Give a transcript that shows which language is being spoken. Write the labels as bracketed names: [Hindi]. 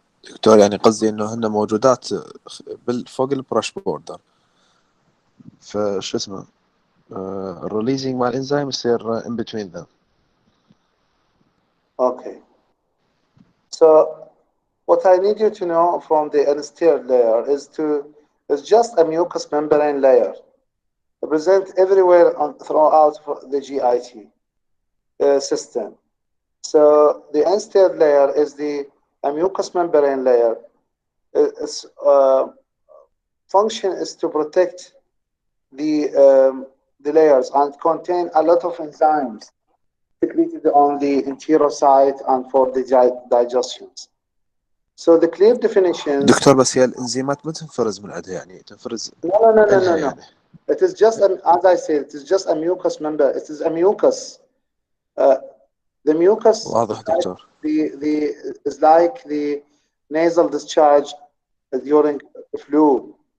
[Arabic] دكتور يعني قصدي انه هن موجودات فوق البرش بوردر، فشو اسمه الريليزنج مع الانزيم يصير [English] in between them. Okay. So what I need you to know from the unsteroid layer is just a mucous membrane layer present everywhere throughout the GIT system. So the unsteroid layer is a mucous membrane layer. Its function is to protect the layers and contain a lot of enzymes secreted on the enterocyte and for the digestions. So the clear definitions. [Arabic] دكتور بس هي الانزيمات ما تنفرز من عندها، يعني تنفرز [English] No. [Arabic] يعني. [English] It is just as I said, it is just a mucous member. It is a mucus. The mucus [Arabic] واضح دكتور. [English] is like the nasal discharge during flu.